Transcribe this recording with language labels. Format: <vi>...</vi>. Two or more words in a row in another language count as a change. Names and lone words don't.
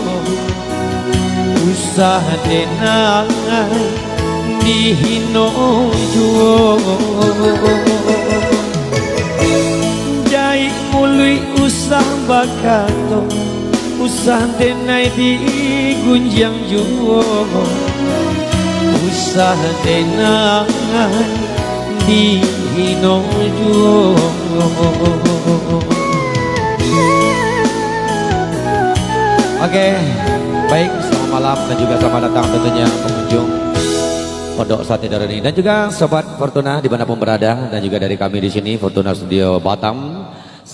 <min>usah denai di hino juo jai mului usah bakato usah denai di gunjang juo usah denai di hino juo.</min> <id>Oke, baik, selamat malam dan juga selamat datang tentunya pengunjung Pondok Sate Darani dan juga sobat Fortuna dimanapun berada dan juga dari kami di sini Fortuna Studio Batam.</id>